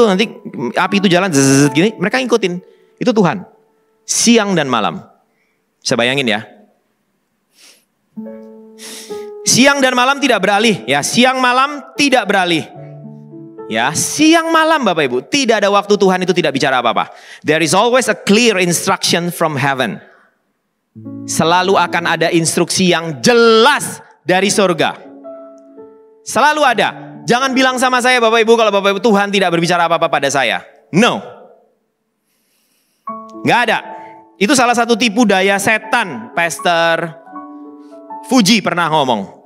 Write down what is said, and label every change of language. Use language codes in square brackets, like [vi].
[id] Nanti api itu jalan zzz, gini, mereka ngikutin. Itu Tuhan. Siang dan malam. Bisa bayangin ya. Siang dan malam tidak beralih. Ya, siang malam tidak beralih. Ya, siang malam Bapak Ibu, tidak ada waktu Tuhan itu tidak bicara apa-apa. [en] There is always a clear instruction from heaven. [id] Selalu akan ada instruksi yang jelas dari surga. Selalu ada. Jangan bilang sama saya Bapak Ibu kalau Bapak Ibu Tuhan tidak berbicara apa-apa pada saya. No. Gak ada. Itu salah satu tipu daya setan. Pastor Fuji pernah ngomong.